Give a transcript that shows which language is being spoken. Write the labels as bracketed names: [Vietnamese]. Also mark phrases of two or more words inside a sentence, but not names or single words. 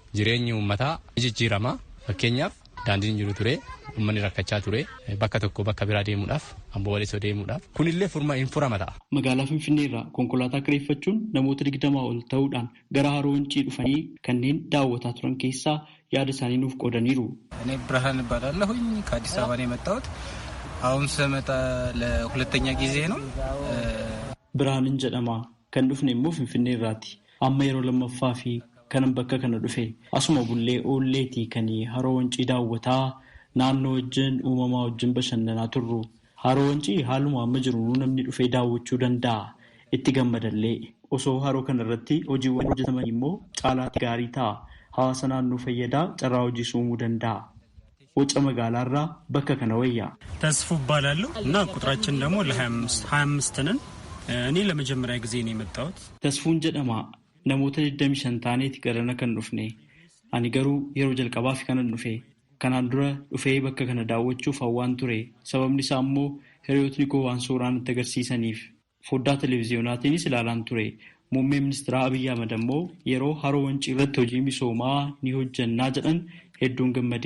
[Oromo] Jireenyi uummataa ni jijjiirama. Fakkeenyaaf daandiin jiru ture uummanni rakkachaa ture bakka tokko bakka biraa deemuudhaaf amboo walisoo deemuudhaaf kunillee hin furama ta'a. Magaalaa Finfinnee irraa konkolaataa kireeffachuun namoota 20 ol ta'uudhaan gara Haroo Wancii dhufanii kanneen daawwataa turan keessaa yaada isaanii nuuf qoodaniiru. [Amharic] እኔ ብርሃን እባላለሁኝ ከአዲስ አበባ ነው የመጣሁት። አሁን ስመጣ ለሁለተኛ ጊዜ ነው። [Oromo] ብርሃንን jedhama kan dhufne immoo Finfinnee irraati. Amma yeroo lammaffaa fi kanan bakka kana dhufe. Asuma bullee oolleetii kan haroo wancii daawwataa naannoo wajjin uumamaa wajjin bashannanaa turru. Haroo wancii haaluma amma jiru namni dhufee daawwachuu danda'a. Itti gammadallee osoo haroo kana irratti hojiiwwan hojjetaman immoo caalaatti gaarii ta'a. Hawaasa naannoo fayyadaa carraa hojii uumuu danda'a. Woca magaalaarraa bakka kana wayyaa. [Amharic] ተስፉ እባላለሁ እና ቁጥራችን ደግሞ ለ25 ነን። እኔ ለመጀመሪያ ጊዜ ነው የመጣሁት። [Oromo] ተስፉን jedhama namoota 25 taaneeti garana kan dhufne. Ani garuu yeroo jalqabaaf kanan dhufe. Kanaan dura dhufee bakka kana daawwachuuf hawwaan ture. Sababni isaa immoo hiriyootni koo waan suuraan itti agarsiisaniif foddaa televezyiyonaatiinis ilaalaan ture. Muummee ministeera Abiyyi Ahmad immoo yeroo haroo wancii irratti hojii misoomaa ni hojjannaa jedhan hedduun gammade.